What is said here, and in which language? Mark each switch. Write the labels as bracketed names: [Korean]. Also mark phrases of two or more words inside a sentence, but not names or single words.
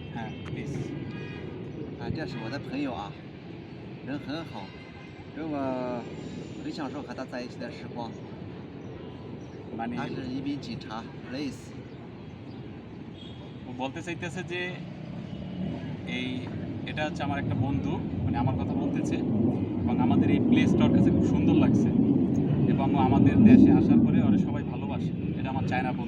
[Bangla] প্লিজ। [Chinese] 这是我的朋友啊，人很好，我很享受和他在一起的时光。 [Bangla] মানে [Chinese] 他是一名警察 ，police。 [Bangla] ও বলতে চাইতেছে যে এটা হচ্ছে আমার একটা বন্ধু, মানে আমার কথা বলতেছে, এবং আমাদের এই প্লেসটা ওর কাছে খুব সুন্দর লাগছে, এবং ও আমাদের দেশে আসার পরে ওরা সবাই ভালোবাসে। এটা আমার চায়না বন্ধু।